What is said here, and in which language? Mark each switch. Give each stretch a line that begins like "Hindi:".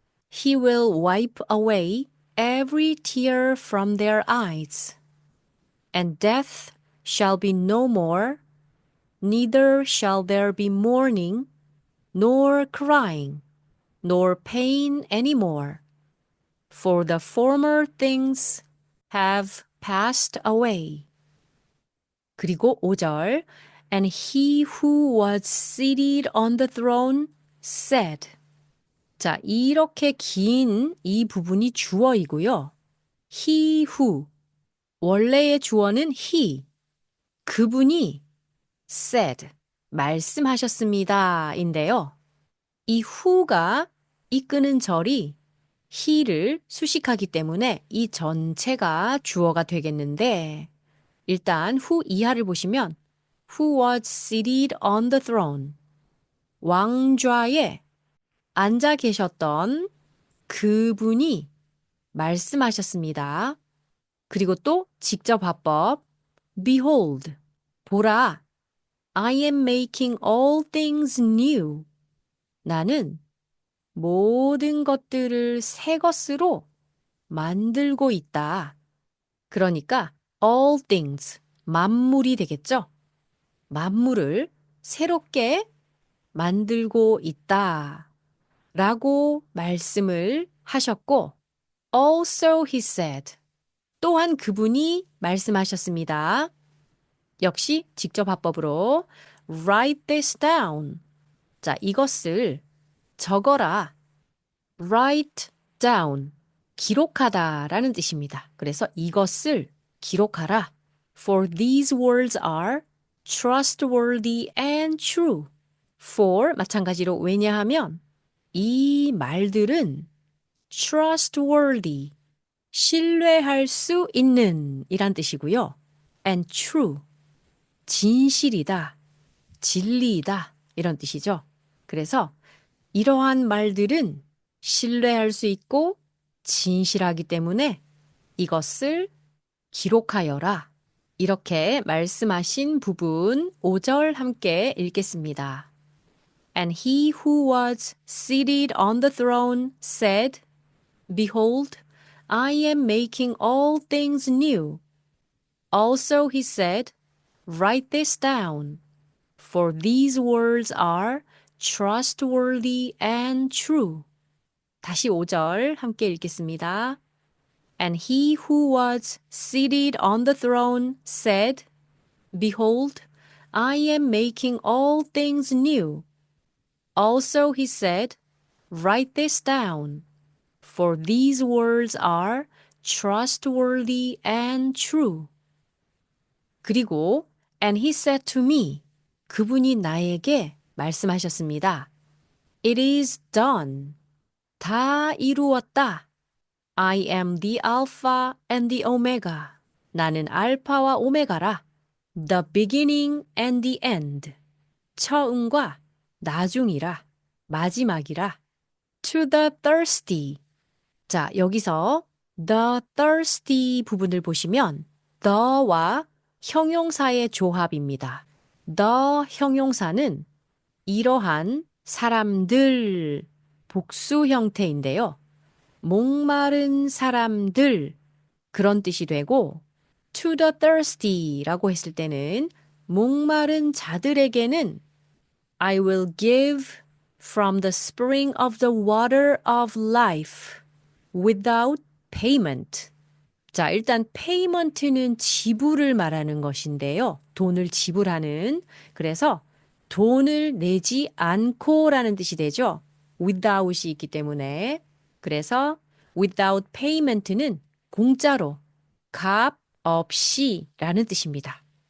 English: He will wipe away every tear from their eyes, and death shall be no more, neither shall there be mourning, nor crying, nor pain any more, for the former things have passed away.
Korean: 그리고 5절
English: And he who was seated on the throne said.
Korean: 자, 이렇게 긴 이 부분이 주어이고요.
English: He who,
Korean: 원래의 주어는 he, 그분이 said, 말씀하셨습니다 인데요. 이 who가 이끄는 절이 he를 수식하기 때문에 이 전체가 주어가 되겠는데 일단 who 이하를 보시면
English: who was seated on the throne,
Korean: 왕좌에 앉아 계셨던 그분이 말씀하셨습니다. 그리고 또 직접 화법
English: Behold,
Korean: 보라,
English: I am making all things new.
Korean: 나는 모든 것들을 새 것으로 만들고 있다. 그러니까 all things, 만물이 되겠죠? 만물을 새롭게 만들고 있다. 라고 말씀을 하셨고
English: Also he said,
Korean: 또한 그분이 말씀하셨습니다. 역시 직접 화법으로
English: Write this down.
Korean: 자, 이것을 적어라.
English: Write down.
Korean: 기록하다 라는 뜻입니다. 그래서 이것을 기록하라.
English: For these words are trustworthy and true.
Korean: For 마찬가지로 왜냐하면 이 말들은 trustworthy, 신뢰할 수 있는 이란 뜻이고요. and true, 진실이다, 진리이다 이런 뜻이죠. 그래서 이러한 말들은 신뢰할 수 있고 진실하기 때문에 이것을 기록하여라. 이렇게 말씀하신 부분 5절 함께 읽겠습니다.
English: And he who was seated on the throne said, Behold, I am making all things new. Also he said, Write this down, for these words are trustworthy and true.
Korean: 다시 5절 함께 읽겠습니다.
English: And he who was seated on the throne said, Behold, I am making all things new. Also he said, Write this down, for these words are trustworthy and true.
Korean: 그리고
English: And he said to me,
Korean: 그분이 나에게 말씀하셨습니다.
English: It is done.
Korean: 다 이루었다.
English: I am the Alpha and the Omega.
Korean: 나는 알파와 오메가라.
English: The beginning and the end.
Korean: 처음과 나중이라. 마지막이라.
English: To the thirsty.
Korean: 자, 여기서 the thirsty 부분을 보시면 the와 형용사의 조합입니다. the 형용사는 이러한 사람들 복수 형태인데요. 목마른 사람들 그런 뜻이 되고 to the thirsty라고 했을 때는 목마른 자들에게는
English: I will give from the spring of the water of life without payment.
Korean: 자, 일단 payment는 지불을 말하는 것인데요. 돈을 지불하는. 그래서 돈을 내지 않고라는 뜻이 되죠. without이 있기 때문에. 그래서 without payment는 공짜로, 값 없이 라는 뜻입니다.